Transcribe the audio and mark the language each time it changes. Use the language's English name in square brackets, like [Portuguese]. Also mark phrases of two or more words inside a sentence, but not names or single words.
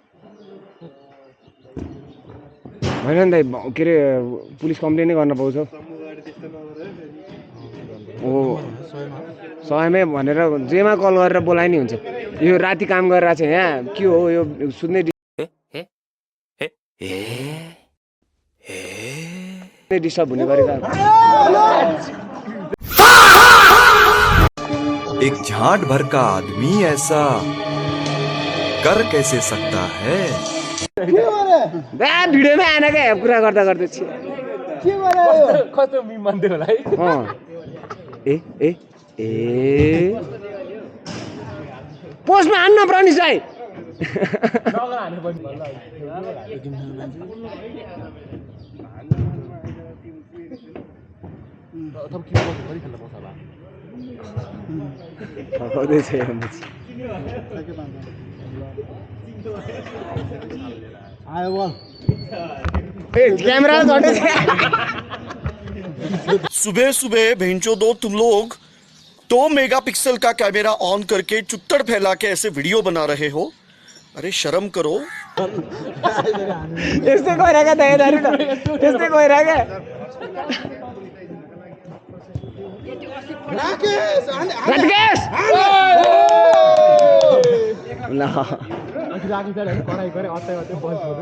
[Nepali] होइन नि दाइ के अरे पुलिस कम्प्लेनै गर्न पाउँछ ओ 100मै भनेर जेमा कल गरेर बोलाइ नि हुन्छ यो राति काम गरिरहेको छ यहाँ के हो यो सुत्ने डिस्टर्ब हुने गरेका [Hindi] एक झाट भर का आदमी ऐसा कर कैसे सकता है [Nepali] भिडियोमै आएन क्या कुरा गर्दा गर्दै कस्तो मिम मान्थ्यो होला है ए ए ए पोस्टमा हान्न प्रनिस भाइ हाने पनि भन्ला तब किन बस्नु पनि खेल्न पाउँछ होला थकाउँदैछ यहाँ मुची आयो बल कैमरा [Hindi] सुबह सुबह भेंचो दो तुम लोग 2 मेगापिक्सल का कैमरा ऑन करके चुत्तड़ फैला के ऐसे वीडियो बना रहे हो अरे शर्म करो [Nepali] यस्तै गइरहेको दाइदारी त यस्तै गइरहेको राकेश ल राकेश दाइ कराई गरे अत्तै अत्तै बस गरे